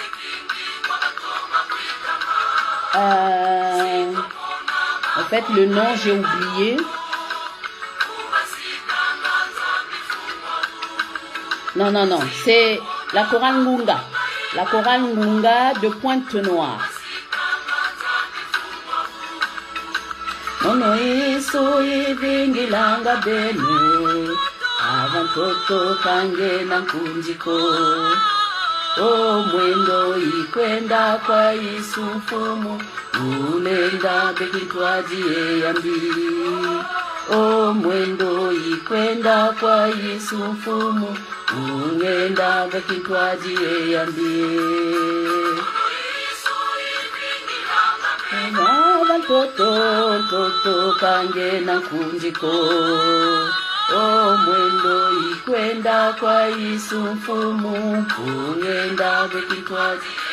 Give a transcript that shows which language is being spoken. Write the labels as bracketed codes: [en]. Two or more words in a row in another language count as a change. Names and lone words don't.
[fr] En fait, le nom, j'ai oublié. Non, c'est la chorale Ngunga. La chorale Ngunga de Pointe-Noire. [kg] Ono isu ivingilanga benu Avantoto kange na kunjiko O mwendo ikwenda kwa Yesu mfumu Ulenda bekitwaji yambi O mwendo ikwenda kwa Yesu mfumu Ulenda bekitwaji yambi Toto kange na kunjiko O mwendo ikwenda kwa Yesu mfumu Ungenda bekitwaji